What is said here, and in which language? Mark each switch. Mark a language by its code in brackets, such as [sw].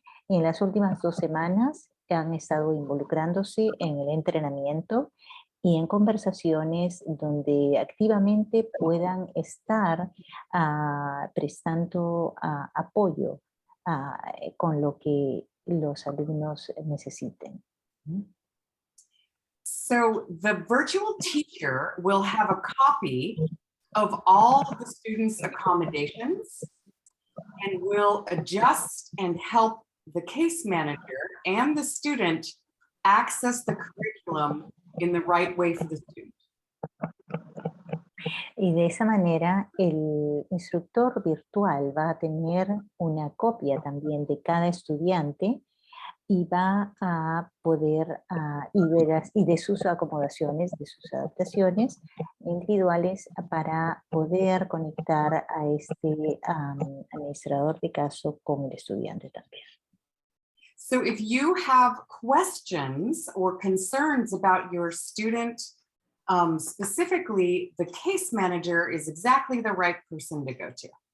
[es] Y en las últimas 2 semanas han estado involucrándose en el entrenamiento y en conversaciones donde activamente puedan estar prestando apoyo con lo que los alumnos necesiten. [en] So the virtual teacher will have a copy of all of the students' accommodations and will adjust and help the case manager and the student access the curriculum in the right way for the student. [es] Y de esa manera el instructor virtual va a tener una copia también de cada estudiante y va a poder y de sus acomodaciones, de sus adaptaciones individuales para poder conectar a este administrador de caso con el estudiante también. [en] So if you have questions or concerns about your student, specifically, the case manager is exactly the right person to go to.